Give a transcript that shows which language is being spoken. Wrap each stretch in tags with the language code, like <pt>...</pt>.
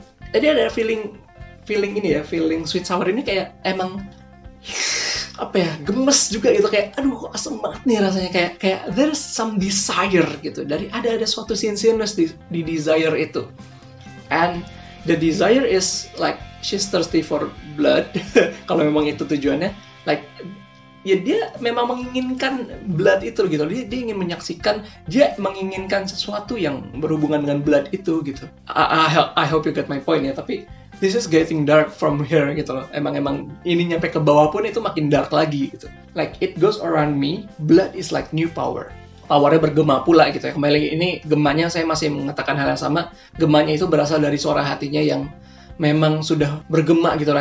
<id>Jadi ada feeling ini ya, feeling sweet sour ini kayak emang apa ya, gemes juga gitu, kayak aduh kok asem banget nih rasanya, kayak</id> <en>there's some desire</en> <id>gitu, dari ada suatu sincereness di desire itu,</id> <en>and the desire is like she's thirsty for blood.</en> <id>Kalau memang itu tujuannya, like ya dia memang menginginkan blood itu gitu, dia ingin menyaksikan, dia menginginkan sesuatu yang berhubungan dengan blood itu gitu.</id> <en>I hope you get my point ya.</en> <id>Tapi</id> <en>this is getting dark from here</en> <id>gitu loh. Emang ini nyampe ke bawah pun itu makin dark lagi gitu.</id> <en>Like it goes around me, blood is like new power.</en> <id>Powernya bergema pula gitu ya. Kembali lagi, ini gemanya saya masih mengatakan hal yang sama. Gemanya itu berasal dari suara hatinya yang memang sudah bergema gitu loh.</id>